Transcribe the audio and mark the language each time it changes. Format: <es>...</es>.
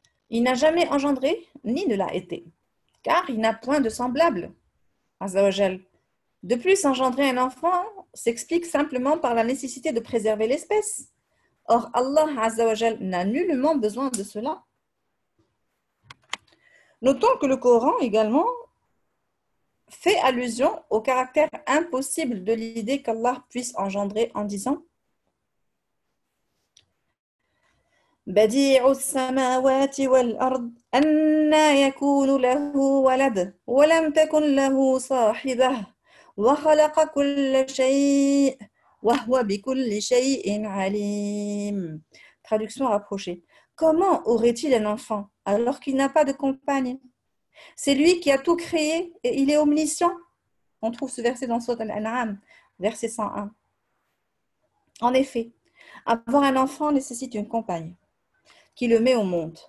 <fr>Il n'a jamais engendré, ni ne l'a été, car il n'a point de semblable. Azza wa Jal. De plus, engendrer un enfant s'explique simplement par la nécessité de préserver l'espèce. Or, Allah Azza wa Jal n'a nullement besoin de cela. Notons que le Coran également fait allusion au caractère impossible de l'idée qu'Allah puisse engendrer en disant</fr> <ar>بديع السماوات والأرض أنى يكون له ولد ولم تكن له صاحبة وخلق كل شيء وهو بكل شيء عليم.</ar> <fr>Traduction rapprochée. Comment aurait-il un enfant alors qu'il n'a pas de compagne? C'est lui qui a tout créé et il est omniscient. On trouve ce verset dans Sourate Al-An'am, verset 101. En effet, avoir un enfant nécessite une compagne qui le met au monde.</fr>